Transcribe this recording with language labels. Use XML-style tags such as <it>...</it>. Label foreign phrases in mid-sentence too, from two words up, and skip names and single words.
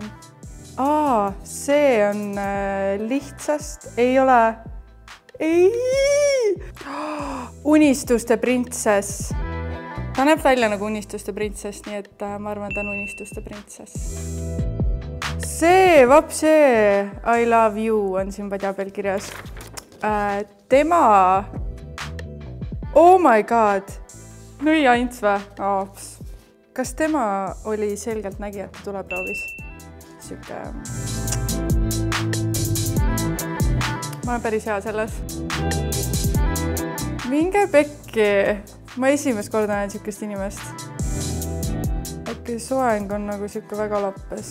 <et>see on lihtsast, ei ole... Unistuste printsess. Ta näeb välja nagu unistuste printsess, nii et ma arvan, ta on unistuste printsess. See, vapsee,</et> <en>I love you</en> <et>on siin padjapel kirjas. Tema...</et> <en>Oh my god!</en> <et>Nõi Aints vä? Kas tema oli selgeltnägijate tuleproovis? Siuke... Ma olen päris hea selles. Minge pekki! Ma esimest korda näen siukest inimest. Äkki soeng on nagu siuke väga lappes.</et>